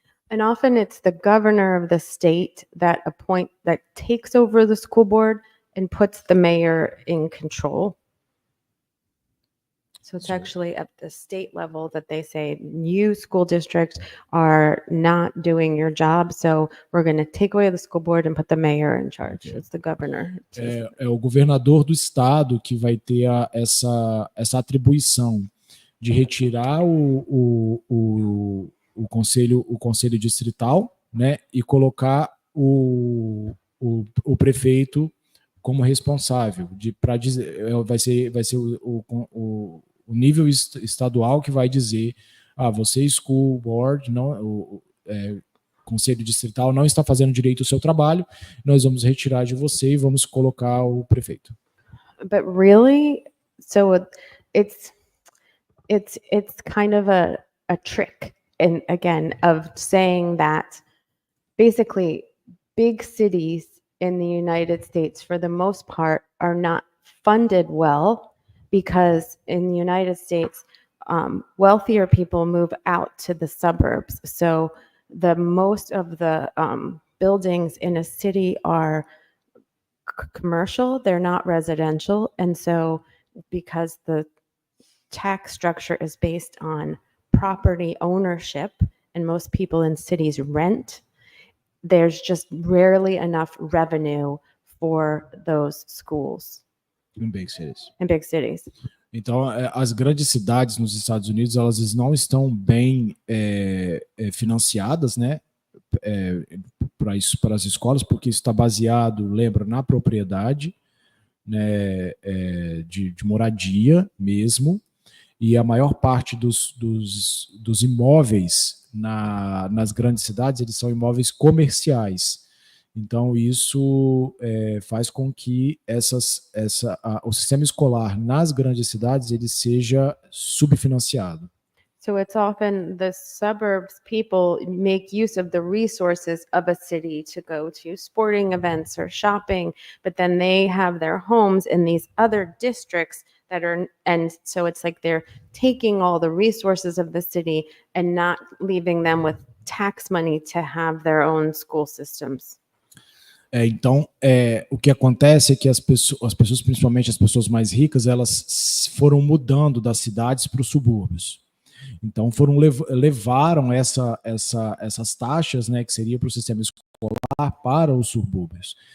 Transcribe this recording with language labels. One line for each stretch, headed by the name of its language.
English: And often it's the governor of the state that takes over the school board and puts the mayor in control. So it's actually at the state level that they say, you school districts are not doing your job, so we're going to take away the school board and put the mayor in charge. Okay. It's the governor.
Portuguese: É o governador do estado que vai ter essa atribuição de retirar o conselho distrital, né, e colocar o prefeito como responsável para dizer, vai ser o nível estadual que vai dizer, você school board, não, conselho distrital não está fazendo direito o seu trabalho, nós vamos retirar de você e vamos colocar o prefeito.
English: But really, so it's kind of a trick, and again, of saying that basically big cities in the United States, for the most part, are not funded well, because in the United States, wealthier people move out to the suburbs. So the most of the buildings in a city are commercial, they're not residential. And so because the tax structure is based on property ownership, and most people in cities rent, there's just rarely enough revenue for those schools. In big cities. In big cities.
Portuguese: Então, as grandes cidades nos Estados Unidos, elas não estão bem financiadas, né, para as escolas, porque isso está baseado, lembra, na propriedade, né, de moradia mesmo, e a maior parte dos imóveis nas grandes cidades, eles são imóveis comerciais. Então, isso faz com que o sistema escolar nas grandes cidades ele seja subfinanciado.
English: So it's often the suburbs people make use of the resources of a city to go to sporting events or shopping, but then they have their homes in these other districts and so it's like they're taking all the resources of the city and not leaving them with tax money to have their own school systems.
Portuguese: Então, o que acontece é que as pessoas, principalmente as pessoas mais ricas, elas foram mudando das cidades para os subúrbios. Então, levaram essas taxas, né, que seria para o sistema escolar, para os subúrbios.